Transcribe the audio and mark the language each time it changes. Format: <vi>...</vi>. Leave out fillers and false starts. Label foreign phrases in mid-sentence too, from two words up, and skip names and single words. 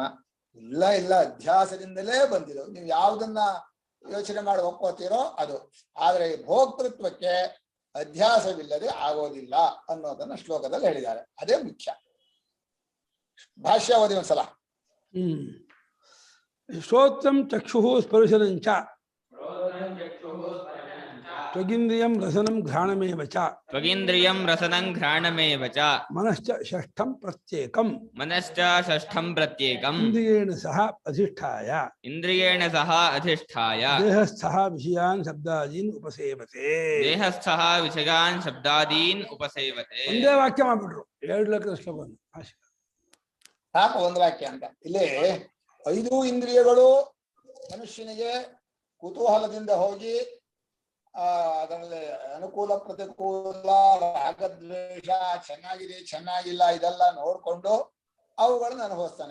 <kn>ಇಲ್ಲ ಇಲ್ಲ, ಅಧ್ಯಾಸದಿಂದಲೇ ಬಂದಿರೋ. ನೀವು ಯಾವ್ದನ್ನ ಯೋಚನೆ ಮಾಡಿ ಒಪ್ಕೋತೀರೋ ಅದು. ಆದ್ರೆ ಭೋಕ್ತೃತ್ವಕ್ಕೆ ಅಧ್ಯಾಸವಿಲ್ಲದೆ ಆಗೋದಿಲ್ಲ ಅನ್ನೋದನ್ನ ಶ್ಲೋಕದಲ್ಲಿ ಹೇಳಿದ್ದಾರೆ. ಅದೇ ಮುಖ್ಯ. ಭಾಷ್ಯ ಓದಿ ಒಂದ್ಸಲ.</kn> <sa>श्रोत्रं चक्षु स्पर्शनञ्च त्वगिन्द्रियं रसनं घ्राणमेव च त्वगिन्द्रियं रसनं घ्राणमेव च मनश्च षष्ठं प्रत्येकं मनश्च षष्ठं प्रत्येकं इन्द्रियेण सह अधिष्ठाय इन्द्रियेण सह अधिष्ठाय देहस्थः विषयान् शब्दादीन् उपसेवते. देहस्थः विषयान् शब्दादीन् उपसेवते.</sa> <kn>ಒಂದೇ ವಾಕ್ಯ ಮಾಡ್ಬಿಟ್ರು 2 ಲಕ್ಷದ ಶ್ಲೋಕವನ್ನು. ಸಾಕು ಒಂದು ವಾಕ್ಯ ಅಂತ. ಇಲ್ಲಿ 5 ಇಂದ್ರಿಯಗಳು ಮನುಷ್ಯನಿಗೆ ಕುತೂಹಲದಿಂದ ಹೋಗಿ ಅದರಲ್ಲಿ ಅನುಕೂಲ ಪ್ರತಿಕೂಲ ರಾಗದ್ವೇಷ ಚೆನ್ನಾಗಿದೆ ಚೆನ್ನಾಗಿಲ್ಲ ಇದೆಲ್ಲ ನೋಡ್ಕೊಂಡು ಅವುಗಳನ್ನ ಅನುಭವಿಸ್ತಾನೆ.</kn>